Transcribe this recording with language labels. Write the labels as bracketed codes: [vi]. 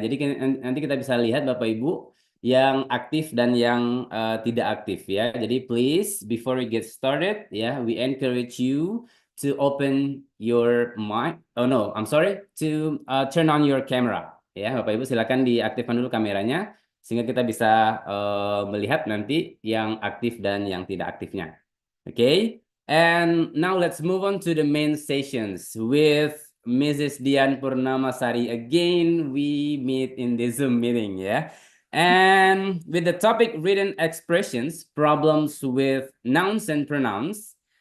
[id] Jadi nanti kita bisa lihat Bapak Ibu yang aktif dan yang tidak aktif ya. [en] Jadi please before we get started ya, we encourage you to open your mic. Oh no, I'm sorry, to turn on your camera ya. [id] Bapak Ibu silakan diaktifkan dulu kameranya sehingga kita bisa melihat nanti yang aktif dan yang tidak aktifnya. [en] Okay. And now let's move on to the main sessions with Mrs. Dian Purnamasari. Again, we meet in the Zoom meeting, yeah? And with the topic written expressions, problems with nouns and pronouns.